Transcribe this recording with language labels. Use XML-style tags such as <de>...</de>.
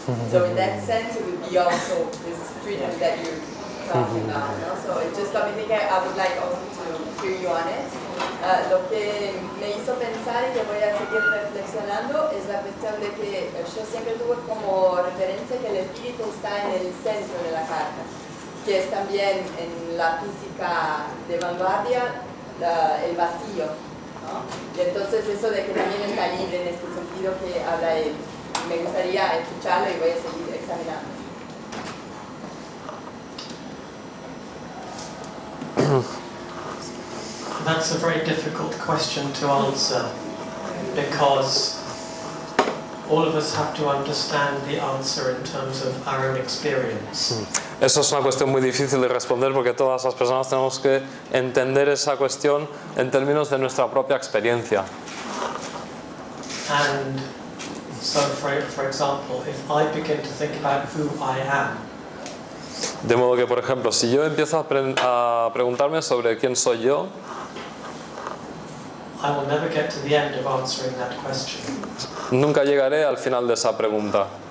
<en>So in that sense, it would be also this freedom that you're talking about. So it just got me thinking. I would like also to hear you on it.</en> <es>Lo que me hizo pensar y que voy a seguir reflexionando es la cuestión de que yo siempre tuve como referencia que el espíritu está en el centro de la carta, que es también en la física de vanguardia el vacío, ¿no? Y entonces eso de que también está libre en este sentido que habla él. Me gustaría escucharlo y voy a seguir examinando.</es> <en>That's a very difficult question to answer, because all of us have to understand the answer in terms of our own experience.</en> <es>Eso es una cuestión muy difícil de responder porque todas las personas tenemos que entender esa cuestión en términos de nuestra propia experiencia.</es> <en>And so, for example, if I begin to think about who I am,</en> <es>de modo que, por ejemplo, si yo empiezo a preguntarme sobre quién soy yo,</es> <en>I will never get to the end of answering that question.</en> <es>Nunca llegaré al final de esa pregunta.</es>